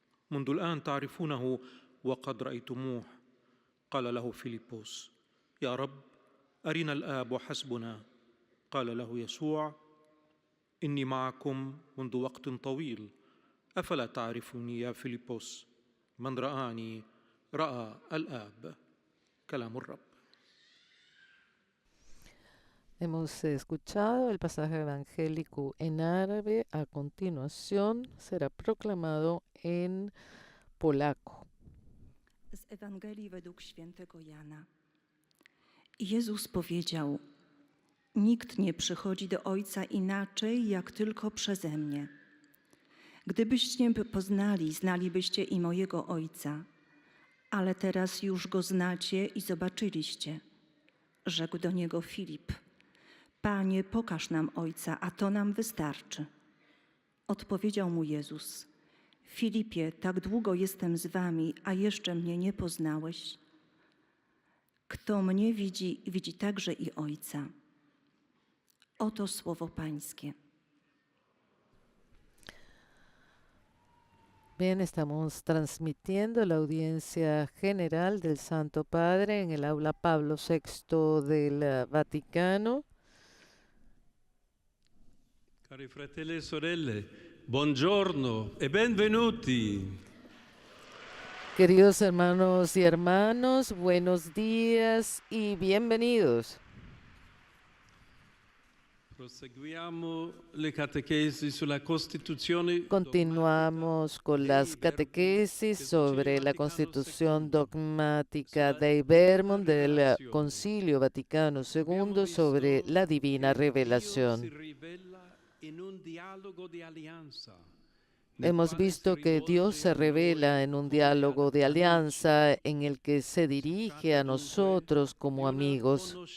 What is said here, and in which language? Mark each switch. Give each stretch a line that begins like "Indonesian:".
Arabic: منذ الآن تعرفونه وقد رأيتموه. قال له فيلبس: يا رب، أرنا الآب وحسبنا. قال له يسوع: إني معكم منذ وقت طويل، أفلا تعرفوني يا فيلبس؟ من رآني رأى الآب. كلام الرب.
Spanish: Hemos escuchado el pasaje evangélico en árabe. A continuación será proclamado en polaco.
Polish: Z Ewangelii według świętego Jana. Jezus powiedział: Nikt nie przychodzi do Ojca inaczej, jak tylko przeze mnie. Gdybyście mnie poznali, znalibyście i mojego Ojca, ale teraz już Go znacie i zobaczyliście. Rzekł do niego Filip: Panie, pokaż nam Ojca, a to nam wystarczy. Odpowiedział mu Jezus: Filipie, tak długo jestem z wami, a jeszcze mnie nie poznałeś? Kto mnie widzi, widzi także i Ojca. Oto słowo Pańskie.
Spanish: Bien, estamos transmitiendo la audiencia general del Santo Padre en el aula Pablo VI del Vaticano.
Italian: Cari fratelli e sorelle, buongiorno e benvenuti.
Spanish: Queridos hermanos y hermanos, buenos días y bienvenidos.
Italian: Proseguiamo le catechesi sulla Costituzione.
Spanish: Continuamos con las catequesis sobre la Constitución dogmática Dei Verbum del Concilio Vaticano II sobre la Divina Revelación.
Italian: Si rivela in un dialogo di alleanza
Spanish: Hemos visto que Dios se revela en un diálogo de alianza en el que se dirige a nosotros como amigos.